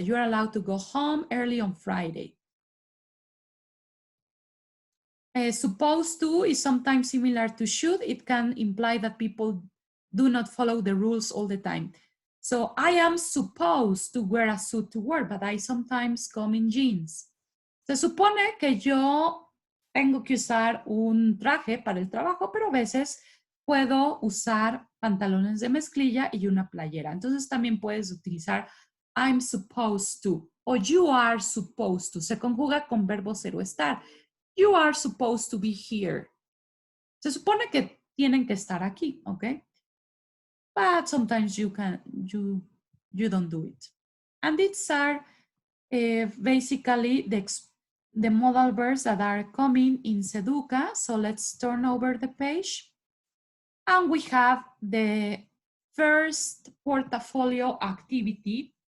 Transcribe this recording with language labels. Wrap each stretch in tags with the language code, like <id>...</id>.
<en>You're allowed to go home early on Friday. Supposed to is sometimes similar to should. It can imply that people do not follow the rules all the time. So I am supposed to wear a suit to work, but I sometimes come in jeans.</en> <es>Se supone que yo tengo que usar un traje para el trabajo, pero a veces puedo usar pantalones de mezclilla y una playera. Entonces también puedes utilizar</es> <en>I'm supposed to</en> <es>o</es> <en>you are supposed to.</en> <es>Se conjuga con verbo ser o estar.</es> <en>You are supposed to be here.</en> <es>Se supone que tienen que estar aquí, okay?</es> <en>But sometimes you don't do it. And these are basically the modal verbs that are coming in Seduca. So let's turn over the page. And we have the first portfolio activity.</en>